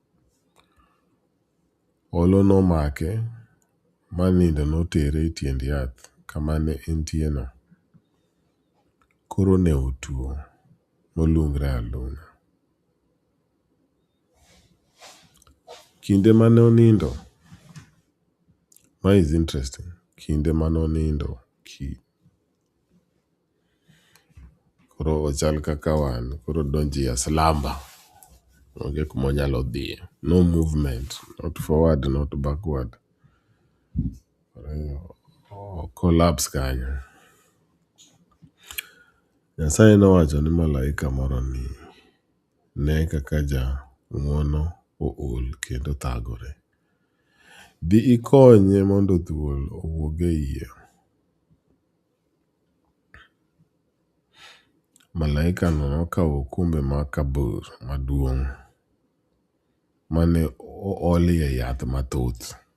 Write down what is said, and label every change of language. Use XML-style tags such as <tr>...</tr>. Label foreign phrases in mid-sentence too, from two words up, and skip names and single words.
<luo>Olo nomake ma nindo notere e tiend yath kama ne entie no. Koro ne otuo molungre alung'a. Kinde mane onindo, ma</luo> <en>is interesting.</en> <luo>Kinde mane onindo koro ochal kaka wan, koro donji ya slumber. Onge kuma onyalo dhiye.</luo> <en>No movement, not forward, not backward.</en> <luo>Collapse kanyo. Nyasaye nowacho ni malaika moro ni ne kaka ja ng'uono ool kendo thagore. Dhi ikonye mondo thuol owuog e iye. Malaika no nokawo okombe ma kabur maduong' mane olie yath mathoth.</luo>